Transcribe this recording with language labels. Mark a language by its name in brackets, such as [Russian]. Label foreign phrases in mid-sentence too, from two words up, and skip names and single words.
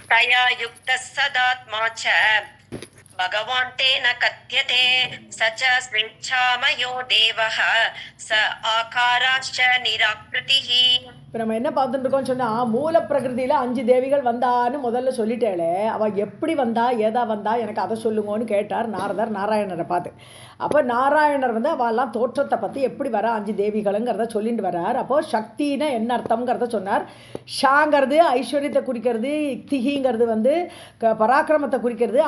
[Sanskrit] तया युक्तः सदात्मा च भगवान् तेन कथ्यते स च स्वेच्छामयो देवः स आकाराश्च निराकृतिः. [Tamil] இப்போ நம்ம என்ன பார்த்துட்டு இருக்கோம்னு சொன்னால், மூல பிரகிருதியில் 5 தேவிகள் வந்தான்னு முதல்ல சொல்லிட்டேளே, அவள் எப்படி வந்தா ஏதா வந்தா எனக்கு அதை சொல்லுங்கன்னு கேட்டார் நாரதர் நாராயணரை பார்த்து. அப்போ நாராயணர் வந்து அவெல்லாம் தோற்றத்தை பற்றி எப்படி வர 5 தேவிகளுங்கிறத சொல்லிட்டு வர்றார். அப்போது சக்தின்னா என்ன அர்த்தங்கிறத சொன்னார். ஷாங்கிறது ஐஸ்வர்யத்தை குறிக்கிறது, திகிங்கிறது வந்து பராக்கிரமத்தை குறிக்கிறது.